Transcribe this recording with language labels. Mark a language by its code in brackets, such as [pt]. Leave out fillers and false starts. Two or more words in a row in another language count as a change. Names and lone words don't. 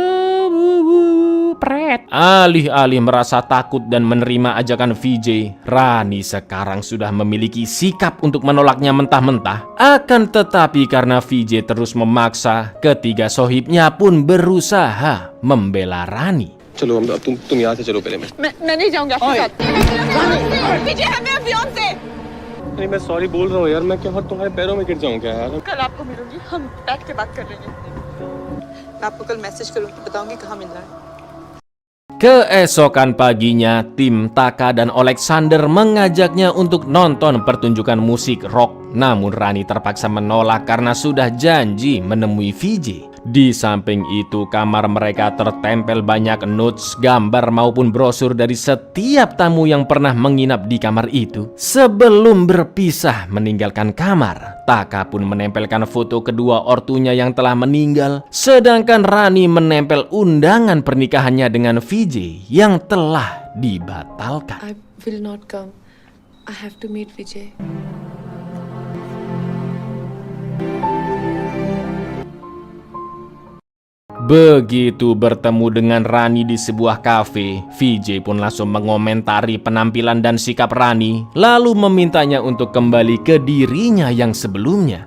[id] Pret. Alih-alih merasa takut dan menerima ajakan VJ, Rani sekarang sudah memiliki sikap untuk menolaknya mentah-mentah. Akan tetapi karena VJ terus memaksa, ketiga sohibnya pun berusaha membela Rani. [hi] चलो अब तुम यहाँ से चलो पहले मैं नहीं जाऊंगी आपके साथ विजय है मैं फियांसे नहीं मैं सॉरी बोल रहा हूँ यार मैं क्या तुम्हारे पैरों में गिर जाऊँ क्या यार कल आपको मिलूंगी हम बैठ के बात कर लेंगे मैं आपको कल मैसेज करूंगी बताऊंगी कहाँ मिलना है. [id] Keesokan paginya, tim Taka dan Alexander mengajaknya untuk nonton pertunjukan musik rock. Namun Rani terpaksa menolak karena sudah janji menemui VJ. Di samping itu, kamar mereka tertempel banyak notes, gambar maupun brosur dari setiap tamu yang pernah menginap di kamar itu. Sebelum berpisah meninggalkan kamar, Taka pun menempelkan foto kedua ortunya yang telah meninggal, sedangkan Rani menempel undangan pernikahannya dengan VJ yang telah dibatalkan. [en] I will not come. I have to meet Vijay. [id] Begitu bertemu dengan Rani di sebuah kafe, VJ pun langsung mengomentari penampilan dan sikap Rani, lalu memintanya untuk kembali ke dirinya yang sebelumnya.